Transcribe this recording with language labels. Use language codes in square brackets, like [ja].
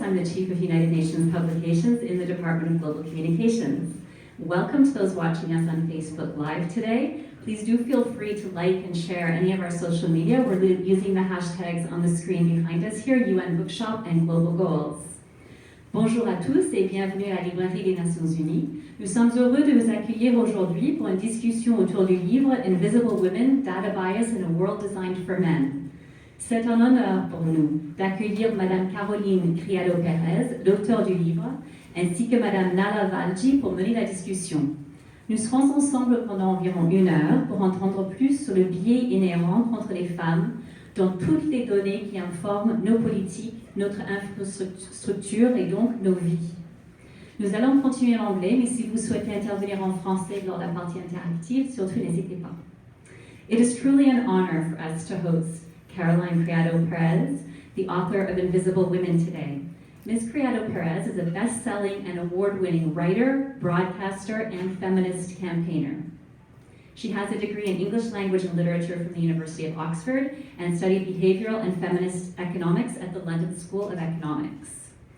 [en] I'm the Chief of United Nations Publications in the Department of Global Communications. Welcome to those watching us on Facebook Live today. Please do feel free to like and share any of our social media. We're using the hashtags on the screen behind us here, UN Bookshop and Global Goals. [fr] Bonjour à tous et bienvenue à la Librairie des Nations Unies. Nous sommes heureux de vous accueillir aujourd'hui pour une discussion autour du livre Invisible Women, Data Bias in a World Designed for Men. C'est un honneur pour nous d'accueillir Madame Caroline Criado Perez, l'auteure du livre, ainsi que Madame Nala Valji pour mener la discussion. Nous serons ensemble pendant environ 1 heure pour entendre plus sur le biais inhérent contre les femmes dans toutes les données qui informent nos politiques, notre infrastructure et donc nos vies. Nous allons continuer en anglais, mais si vous souhaitez intervenir en français lors de la partie interactive, surtout n'hésitez pas. [en] It is truly an honor for us to host Caroline Criado Perez, the author of Invisible Women today. Ms. Criado Perez is a best-selling and award-winning writer, broadcaster, and feminist campaigner. She has a degree in English language and literature from the University of Oxford and studied behavioral and feminist economics at the London School of Economics.